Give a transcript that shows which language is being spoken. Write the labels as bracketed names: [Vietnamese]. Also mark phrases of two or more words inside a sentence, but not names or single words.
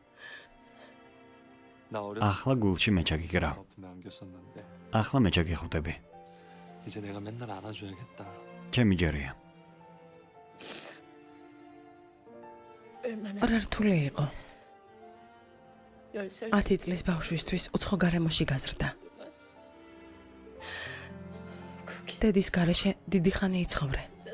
[Korean] 나 어렸을 [Georgian] ახლა გულში მეჩაგი გრა. [Korean] 때 아픔에 안겼었는데 [Georgian] ახლა მეჩაგი ხუტები. [Korean] 이제 내가 맨날 안아줘야겠다. [Georgian] ჩემი ჯერია. რა რთული იყო. 10 წლის ბავშვისთვის უცხო გარემოში გაზრდა. დედის გარეშე დიდი ხანი იცხოვრე.